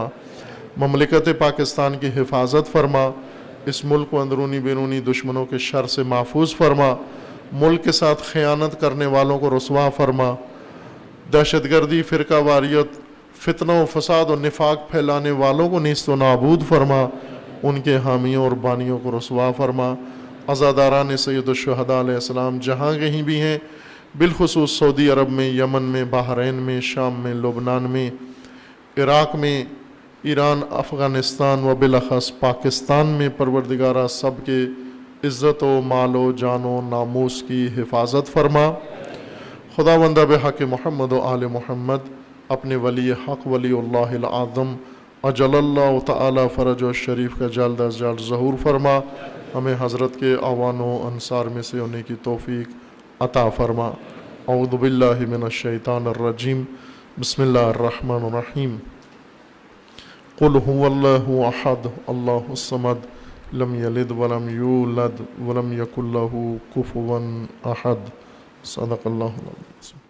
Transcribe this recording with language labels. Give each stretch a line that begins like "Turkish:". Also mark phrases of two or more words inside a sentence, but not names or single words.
Urdu: مملکت پاکستان کی حفاظت فرما، اس ملک کو اندرونی بیرونی دشمنوں کے شر سے محفوظ فرما، ملک کے ساتھ خیانت کرنے والوں کو رسوا فرما، دہشت گردی، فرقہ واریت، فتنہ و فساد و نفاق پھیلانے والوں کو نیست و نابود فرما، ان کے حامیوں اور بانیوں کو رسوا فرما. عزاداران
Arabic: سید الشہداء علیہ السلام
Urdu: جہاں کہیں بھی ہیں، بالخصوص سعودی عرب میں، یمن میں، بحرین میں، شام میں، لبنان میں، عراق میں، ایران، افغانستان و بالاخص پاکستان میں، پروردگارہ سب کے عزت و مال و جان و ناموس کی حفاظت فرما. خداوندہ
Arabic: بحق محمد و آل محمد
Urdu: اپنے ولی حق ولی اللہ العظم
Arabic: اجل اللہ تعالی فرج و شریف
Urdu: کا جلد از جلد ظہور فرما. ہمیں حضرت کے اعوان و انصار میں سے ہونے کی توفیق عطا فرما.
Arabic: اعوذ باللہ من الشیطان الرجیم، بسم اللہ الرحمن الرحیم. قل هو اللہ احد اللہ الصمد لم یلد ولم یولد ولم یکن له کفوا احد. صدق اللہ العظیم.